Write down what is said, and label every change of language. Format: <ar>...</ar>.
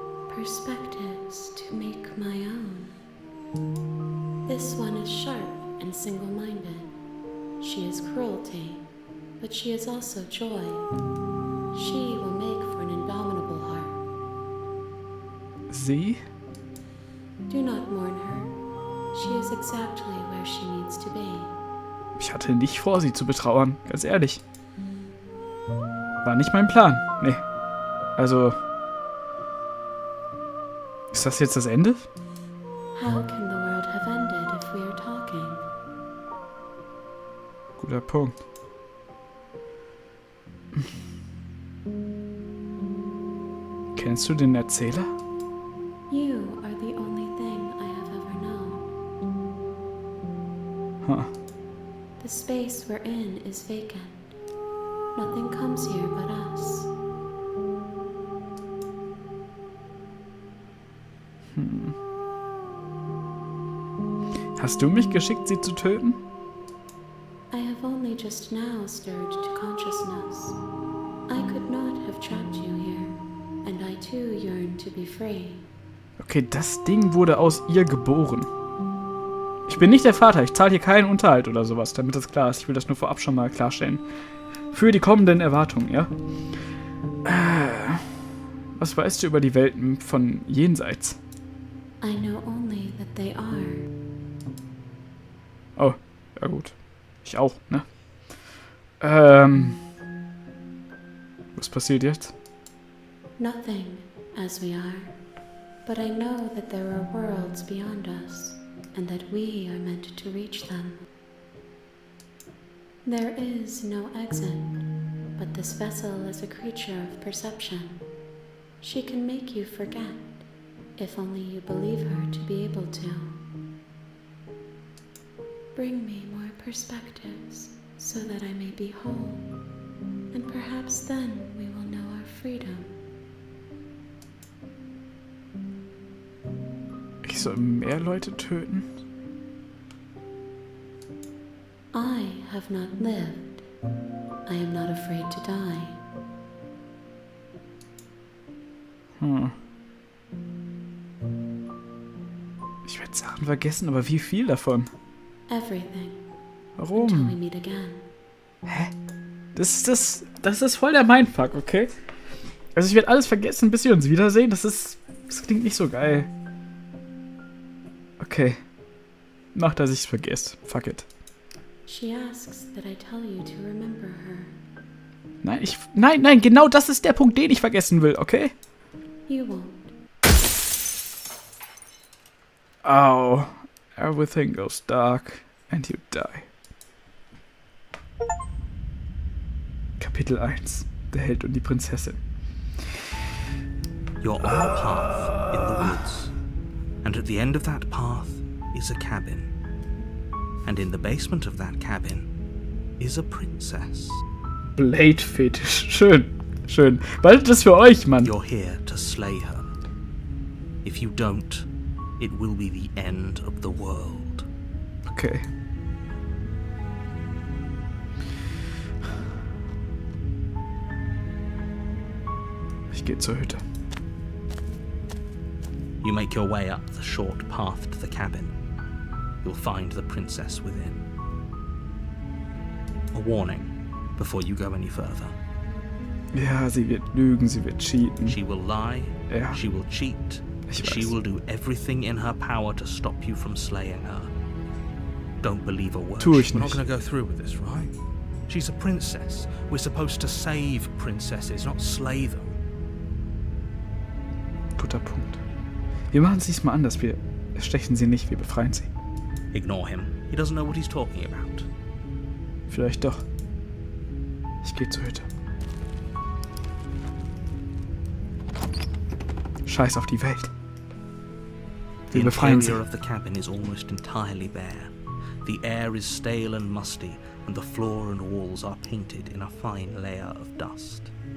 <en>Perspectives to make my own. This one is sharp and single-minded. She is cruelty, but she is also joy. She will make for an indomitable heart.</en> <de>Sie?</de> <en>Do not mourn her. She is exactly where she needs to be.</en> <de>Ich hatte nicht vor, sie zu betrauern, ganz ehrlich. War nicht mein Plan. Nee. Also... Ist das jetzt das Ende?</de> <en>How can the world have ended if we are talking?</en> <de>Guter Punkt. Kennst du den Erzähler?</de> <en>You are the only thing I have ever known. Huh. The space we're in is vacant. Nothing comes here but us.</en> <de>Hast du mich geschickt, sie zu töten?</de> <en>I have only just now stirred to consciousness. I could not have trapped you here, and I too yearn to be free.</en> <de>Okay, das Ding wurde aus ihr geboren. Ich bin nicht der Vater, ich zahle hier keinen Unterhalt oder sowas, damit das klar ist. Ich will das nur vorab schon mal klarstellen. Für die kommenden Erwartungen, ja? Was weißt du über die Welten von jenseits?</de> <en>I know only that they are.</en> <de>Oh, ja gut. Ich auch, ne? Was passiert jetzt?</de> <en>Nothing, as we are. But I know that there are worlds beyond us, and that we are meant to reach them. There is no exit, but this vessel is a creature of perception. She can make you forget, if only you believe her to be able to. Bring me more perspectives, so that I may be whole, and perhaps then we will know our freedom.</en> <de>Ich soll mehr Leute töten?</de> <en>I have not lived. I am not afraid to die.</en> <de>Ich werde Sachen vergessen, aber wie viel davon?</de> <en>Everything.</en> <de>Warum?</de> <en>Until we meet again. Hä?</en> <de>Das ist voll der Mindfuck, okay? Also ich werde alles vergessen, bis wir uns wiedersehen. Das klingt nicht so geil. Okay. Mach, dass ich's vergesse.</de> <en>Fuck it. She asks that I tell you to remember her.</en> <de>Nein, genau das ist der Punkt, den ich vergessen will, okay?</de> <en>You won't. Oh, everything goes dark and you die.</en> <de>Kapitel 1. Der Held und die Prinzessin.</de> <en>You're on a path in the woods, and at the end of that path is a cabin. And in the basement of that cabin is a princess.</en> <de>Blade-Fetisch. Schön, schön. Bald das für euch, Mann.</de> <en>You're here to slay her. If you don't, it will be the end of the world.</en> <de>Okay. Ich gehe zur Hütte.</de> <en>You make your way up the short path to the cabin. You'll find the princess within. A warning before you go any further.</en> <de>Ja, sie wird lügen, sie wird cheaten.</de> <en>She will lie,</en> <de>Ja.</de> <en>she will cheat,</en> <de>Ich</de> <en>she</en> <de>weiß.</de> <en>will do everything in her power to stop you from slaying her. Don't believe a word.</en> <de>Tu ich</de> <en>We're not</en> <de>nicht.</de> <en>going to go through with this, right? She's a princess. We're supposed to save princesses, not slay them.</en> <de>Guter Punkt. Wir machen es diesmal anders. Wir stechen sie nicht, wir befreien sie.</de> <en>Ignore him. He doesn't know what he's talking about.</en> <de>Vielleicht doch. Ich gehe zur Hütte. Scheiß auf die Welt.</de> <en>The</en> <de>Wir befreien sie.</de> <en>interior of the cabin is almost entirely bare. The air is stale and musty, and the floor and walls are painted in a fine layer of dust.</en>